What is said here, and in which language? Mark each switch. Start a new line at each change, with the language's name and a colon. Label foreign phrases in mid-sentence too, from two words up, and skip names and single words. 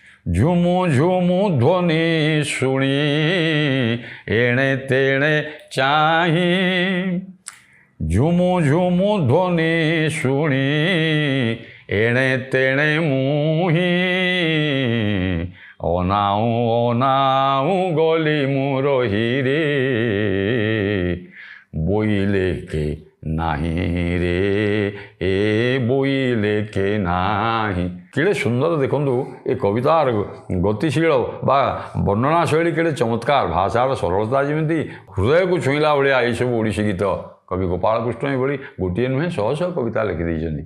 Odia: ଝୁମୁ ଝୁମୁ ଧ୍ୱନି ଶୁଣି ଏଣେ ତେଣେ ଚାହିଁ, ଝୁମୁ ଝୁମୁ ଧ୍ୱନି ଶୁଣି ଏଣେ ତେଣେ ମୁହିଁ, ଓନାଉ ଓନାଉ ଗୋଲି ମୁରୋହି ରେ, ବୋଇଲେ କେ ନାହିଁ ରେ ଏ ବୋଇଲେ କେ ନାହିଁ। କେଡ଼େ ସୁନ୍ଦର ଦେଖନ୍ତୁ ଏ କବିତାର ଗତିଶୀଳ ବା ବର୍ଣ୍ଣନା ଶୈଳୀ କେଡ଼େ ଚମତ୍କାର, ଭାଷାର ସରଳତା ଯେମିତି ହୃଦୟକୁ ଛୁଇଁଲା ଭଳିଆ ଏଇସବୁ ଓଡ଼ିଶୀ ଗୀତ କବି ଗୋପାଳକୃଷ୍ଣ ଏଭଳି ଗୋଟିଏ ନୁହେଁ ଶହ ଶହ କବିତା ଲେଖିଦେଇଛନ୍ତି।